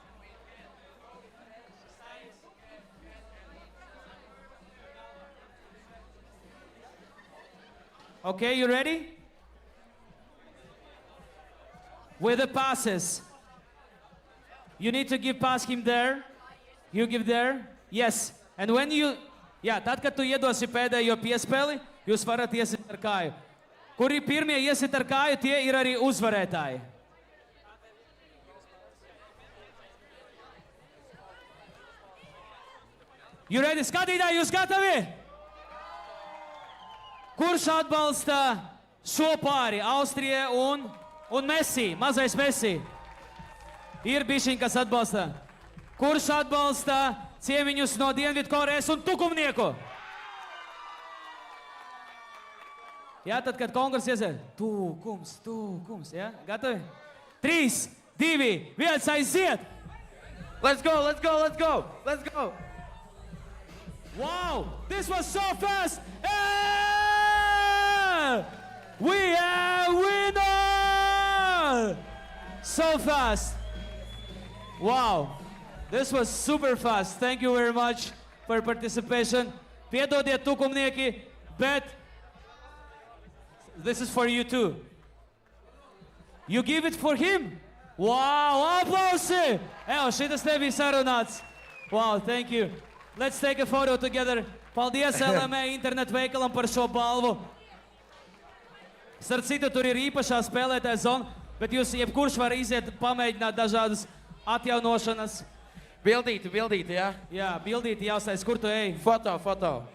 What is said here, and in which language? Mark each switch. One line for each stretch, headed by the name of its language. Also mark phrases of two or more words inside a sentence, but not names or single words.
English: Okay, you ready? With the passes. You need to give pass him there. You give there. Yes. And when you...
Latvian: Jā, tad, kad tu iedosi pēdējo piespēli, jūs varat iesiet ar kāju. Kuri pirmie iesiet ar kāju, tie ir arī uzvarētāji.
English: You ready?
Latvian: Skatītāji, jūs gatavi? Kurš atbalsta šo pāri? Austrija un Messi, mazais Messi. Ir bišķiņ, kas atbalsta. Kurš atbalsta ciemiņus no Dienvidkorejas un tukumnieku? Jā, tad, kad konkurss iesiet. Tukums, jā? Gatavi? 3, 2, 1, aiziet!
English: Let's go, let's go, let's go, let's go! Wow, this was so fast! We have winner! So fast. Wow, this was super fast. Thank you very much for participation.
Latvian: Piedodiet tukumnieki, bet
English: this is for you too. You give it for him?
Latvian: Wow, aplausi! Šitas nebija sarunāts.
English: Wow, thank you. Let's take a photo together.
Latvian: Paldies LME internetu veikalam par šo balvu. Starp citu, tur ir īpašā spēlētāja zona, bet jūs jebkurš var iziet, pamēģināt dažādas atjaunošanas. Bildīti, jā? Jā, bildīti jāuztais. Kur tu ej? Foto.